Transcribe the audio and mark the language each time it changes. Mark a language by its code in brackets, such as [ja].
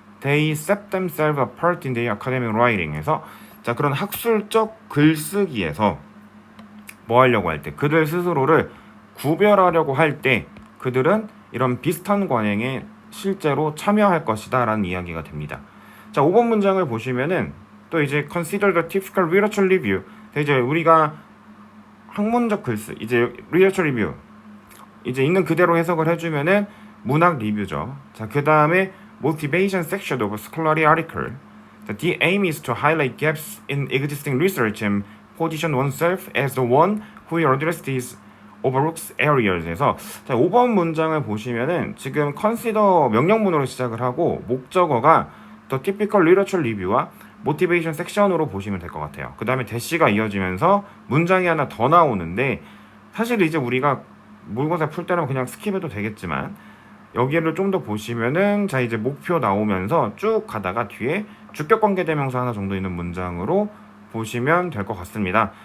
[en] They set themselves apart in their academic writing [ko] 에서 자, 그런 학술적 글쓰기에서 뭐 하려고 할 때, 그들 스스로를 구별하려고 할 때 그들은 이런 비슷한 관행에 실제로 참여할 것이다 라는 이야기가 됩니다. 자, 5번 문장을 보시면은 또 이제 [en] consider the typical literature review. [ko] 이제 우리가 학문적 글쓰, 이제 literature review 이제 있는 그대로 해석을 해주면은 문학 리뷰죠. 자, 그 다음에 [en] motivation section of scholarly article. The aim is to highlight gaps in existing research and position oneself as the one who will address these overlooked areas에서 [ko] 자, 5번 문장을 보시면은 지금 consider 명령문으로 시작을 하고 목적어가 the typical literature review와 motivation section으로 보시면 될 것 같아요. 그 다음에 대시가 이어지면서 문장이 하나 더 나오는데 사실 이제 우리가 모의고사 풀 때는 그냥 스킵해도 되겠지만 여기를 좀 더 보시면은 자 이제 목표 나오면서 쭉 가다가 뒤에 주격관계대명사 하나 정도 있는 문장으로 보시면 될 것 같습니다.